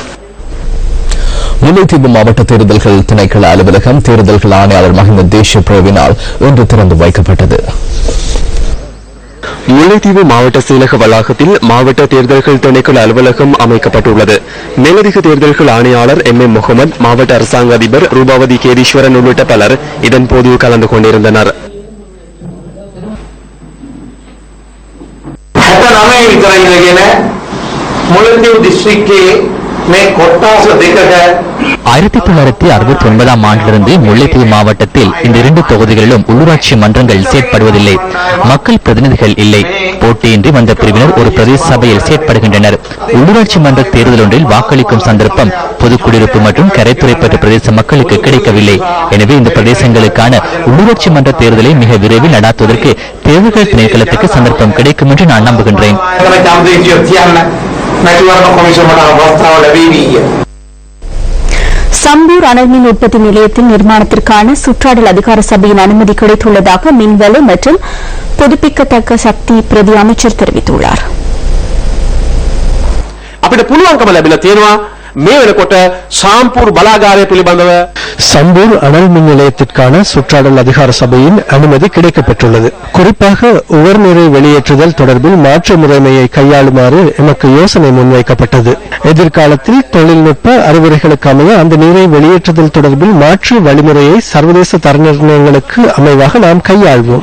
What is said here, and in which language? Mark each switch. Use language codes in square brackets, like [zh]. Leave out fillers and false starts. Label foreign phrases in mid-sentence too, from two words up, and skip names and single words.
[ta] முல்லைத்தீவு மாவட்ட தேர்தல்கள் திணைக்கள அலுவலகம் தேர்தல்கள் ஆணையாளர் மஹிந்த தேசப்பிரவினால் இன்று திறந்து வைக்கப்பட்டது. முல்லைத்தீவு மாவட்ட செயலக வளாகத்தில் மாவட்ட தேர்தல்கள் திணைக்கள அலுவலகம் அமைக்கப்பட்டுள்ளது. மேலதிக தேர்தல்கள் ஆணையாளர் எம் எம் முகமது, மாவட்ட அரசாங்க அதிபர் ரூபாவதி கேதீஸ்வரன் உள்ளிட்ட பலர் இதன்போது கலந்து கொண்டிருந்தனர். [si] මුලතිව් දිස්ත්‍රික්කයේ මේ කොට්ටාස දෙකක [ta] 1969 ஆண்டிலிருந்து முல்லைத்தீவு மாவட்டத்தில் இந்த 2 தொகுதிகளிலும் உள்ளூராட்சி மன்றங்கள் செயற்படுவதில்லை. மக்கள் பிரதிநிதிகள் இல்லை. போட்டியின்றி வந்த பிரிவினர் ஒரு பிரதேச சபையில் செயற்படுகின்றனர். உள்ளூராட்சி மன்ற தேர்தல் ஒன்றில் வாக்களிக்கும் சந்தர்ப்பம் பொதுக்குடியிருப்பு மற்றும் கரைத்துறைப்பட்ட பிரதேச மக்களுக்கு கிடைக்கவில்லை. எனவே இந்த பிரதேசங்களுக்கான உள்ளூராட்சி மன்ற தேர்தலை மிக விரைவில் நடாத்துவதற்கு தேர்தல்கள் திணைக்களத்துக்கு சந்தர்ப்பம் கிடைக்கும் என்று நான் நம்புகின்றேன். சம்பூர் அனல்மின் உற்பத்தி நிலையத்தின் நிர்மாணத்திற்கான சுற்றாடல் அதிகார சபையின் அனுமதி கிடைத்துள்ளதாக மின்வெளி மற்றும் புதுப்பிக்கத்தக்க சக்தி பிரதி அமைச்சர் தெரிவித்துள்ளார். [si] අපිට පුළුවන්කම ලැබිලා තියෙනවා මේ වෙනකොට සාම්පූර් බලාගාරය පිළිබඳව [ta] சம்பூர் அனல் மின் நிலையத்திற்கான சுற்றாடல் அதிகார சபையின் அனுமதி கிடைக்கப்பெற்றுள்ளது. குறிப்பாக உவர்நீரை வெளியேற்றுதல் தொடர்பில் மாற்று முறைமையை கையாளுமாறு எமக்கு யோசனை முன்வைக்கப்பட்டது. எதிர்காலத்தில் தொழில்நுட்ப அறிவுரைகளுக்கு அமைய அந்த நீரை வெளியேற்றுதல் தொடர்பில் மாற்று வழிமுறையை சர்வதேச தர நிர்ணயங்களுக்கு அமைவாக நாம் கையாள்வோம்.